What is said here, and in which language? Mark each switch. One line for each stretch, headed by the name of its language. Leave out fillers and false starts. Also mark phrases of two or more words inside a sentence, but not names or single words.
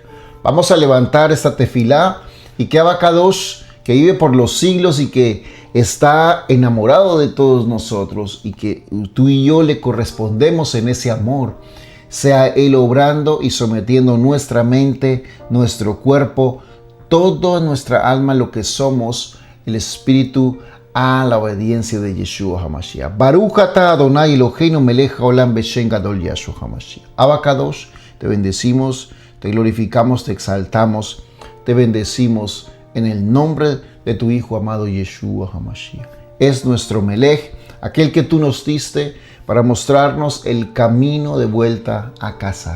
Spanish: Vamos a levantar esta tefilá y que
Hebrew: אבא קדוש,
Spanish: que vive por los siglos y que está enamorado de todos nosotros y que tú y yo le correspondemos en ese amor, sea Él obrando y sometiendo nuestra mente, nuestro cuerpo, toda nuestra alma, lo que somos, el Espíritu, a la obediencia de
Hebrew: ישוע המשיח. ברוך אתה אדוני אלוהינו מלך העולם בשם גדול ישוע המשיח. אבא קדוש,
Spanish: te bendecimos, te glorificamos, te exaltamos, te bendecimos en el nombre de tu Hijo amado
Hebrew: ישוע המשיח.
Spanish: Es nuestro Melech, aquel que tú nos diste para mostrarnos el camino de vuelta a casa.